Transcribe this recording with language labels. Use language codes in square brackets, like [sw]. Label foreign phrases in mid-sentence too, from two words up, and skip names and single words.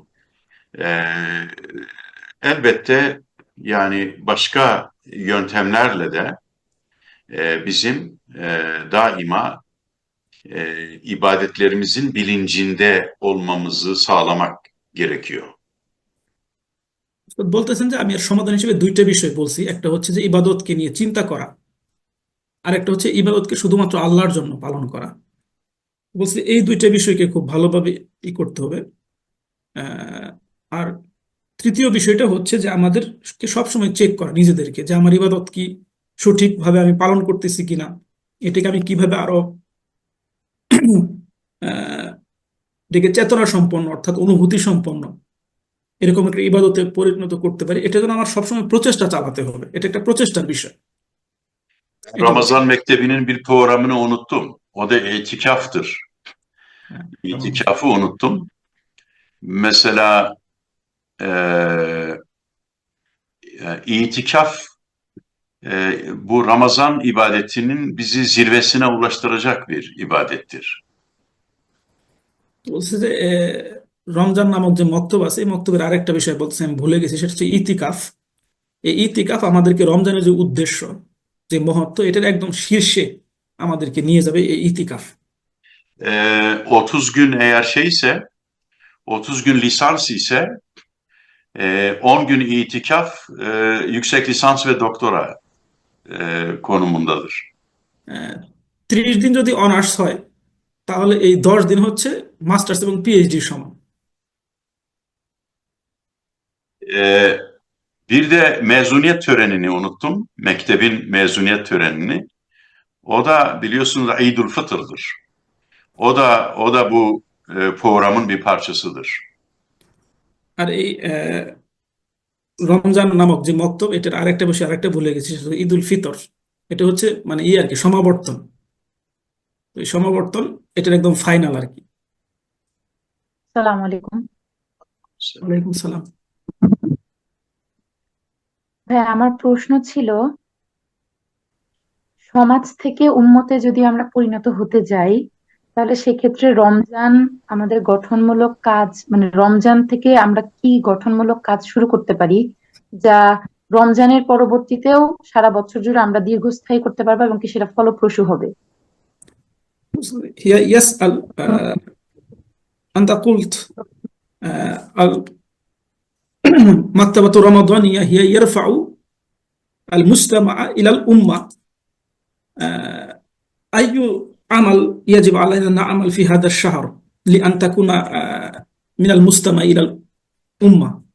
[tr] E, Elbette yani başka yöntemlerle de bizim daima ibadetlerimizin bilincinde olmamızı sağlamak gerekiyor. [bn] তো বলতেছেন যে আমি এর সমাধান হিসেবে দুইটা বিষয় বলছি, একটা হচ্ছে যে ইবাদতকে নিয়ে চিন্তা করা, আর একটা হচ্ছে ইবাদতকে শুধুমাত্র আল্লাহর জন্য পালন করা। বলছি এই দুইটা বিষয়কে খুব ভালোভাবে করতে হবে। আর তৃতীয় বিষয়টা হচ্ছে যে আমাদেরকে সবসময় চেক করা নিজেদেরকে, যে আমার ইবাদত কি সঠিকভাবে আমি পালন করতেছি কিনা, এটাকে আমি কিভাবে আরো আহ এটাকে চেতনা সম্পন্ন অর্থাৎ অনুভূতি সম্পন্ন এরকম একটা ইবাদতে পরিণত করতে পারি, এটা যেন আমার সবসময় প্রচেষ্টা চালাতে হবে। এটা একটা প্রচেষ্টার বিষয়। এটা বলছি। [tr] Ramazan Mektebi'nin bir programını unuttum. O da itikaftır. হ্যাঁ, tamam. İtikafı unuttum. Mesela itikaf bu Ramazan ibadetinin bizi zirvesine ulaştıracak bir ibadettir. [bn] বলছে যে রমজান নামক যে মক্তব আছে, এই মক্তবের আরেকটা বিষয় বলছে আমি ভুলে গেছি, সেটা হচ্ছে ইতিকাফ। এই ইতিকাফ আমাদেরকে রমজানের যে উদ্দেশ্য, যে মহত্ব, এটার একদম শীর্ষে আমাদেরকে নিয়ে যাবে এই ইতিকাফ। [tr] 30 gün eğer 30 gün lisans ise 10 gün itikaf yüksek lisans ve doktora konumundadır. [bn] 30 দিন যদি অনার্স হয় তাহলে এই 10 দিন হচ্ছে মাস্টার্স এবং পিএইচডির সমান। [tr] Bir de mezuniyet törenini unuttum. Mektebin mezuniyet törenini. O da biliyorsunuz İdül Fıtır'dır. O da bu programın bir parçasıdır. [bn] আর এই রমজান নামক যে মক্তব, এটার আরেকটা বিষয় আরেকটা ভুলে গেছি, সেটা হচ্ছে ঈদুল ফিতর। এটা হচ্ছে মানে আর কি সমাবর্তন। তো এই সমাবর্তন এটার একদম ফাইনাল আর কি। আসসালামু আলাইকুম। ওয়ালাইকুম সালাম। ভাই, আমার প্রশ্ন ছিল, সমাজ থেকে উম্মতে যদি আমরা পরিণত হতে যাই, তাহলে সেক্ষেত্রে রমজান আমাদের গঠনমূলক কাজ, মানে রমজান থেকে আমরা কি গঠনমূলক কাজ শুরু করতে পারি, যা রমজানের পরবর্তীতেও সারা বছর জুড়ে আমরা দীর্ঘস্থায়ী করতে পারবো এবং কি সেটা ফলপ্রসূ হবে? [ar] هي يسأل أنت قلت المكتبة الرمضانية هي يرفع المجتمع إلى الأمة. أي عمل يجب علينا أن نعمل في هذا الشهر لأن تكون من المجتمع إلى الأمة؟